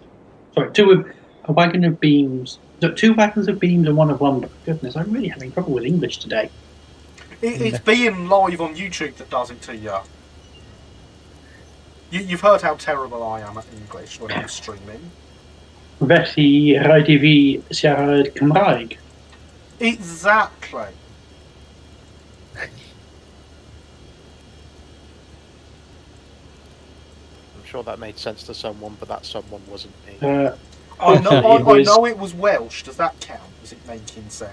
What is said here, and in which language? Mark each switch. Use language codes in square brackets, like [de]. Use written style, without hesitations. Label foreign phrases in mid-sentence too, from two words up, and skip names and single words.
[en] Sorry, a wagon of beams. No, 2 wagons of beams and 1 of lumber. Goodness, I'm really having trouble with English today. It's being live on YouTube that does it to you. You've heard how terrible I am at English when I'm streaming. [cy] Felly, rhaid I fi siarad Cymraeg. [en] Exactly. I'm sure that made sense to someone, but that someone wasn't me. I know. Hopefully it I was- know it was Welsh. Does that count? Is it making sense?